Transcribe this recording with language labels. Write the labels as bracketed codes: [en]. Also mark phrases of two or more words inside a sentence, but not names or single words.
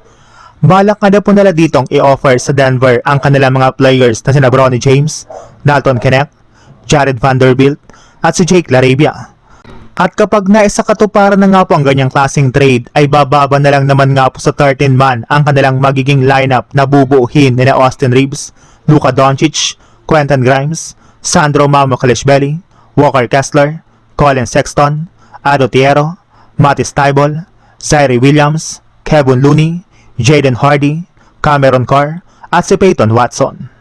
[tl] Balak nga na po nila ditong i-offer sa Denver ang kanilang mga players na sina Bronny James, Dalton Knecht, Jared Vanderbilt at si Jake LaRavia. At kapag naisakatuparan na nga po ang ganyang klaseng trade ay bababa na lang naman nga po sa 13 man ang kanilang magiging lineup na bubuuhin ni Austin Reeves, Luka Doncic, Quentin Grimes, Sandro Mamukelashvili, Walker Kessler, Colin Sexton, Ado Tiero, Matisse Thybulle, Zaire Williams, Kevin Looney, Jaden Hardy, Cameron Carr at si Peyton Watson.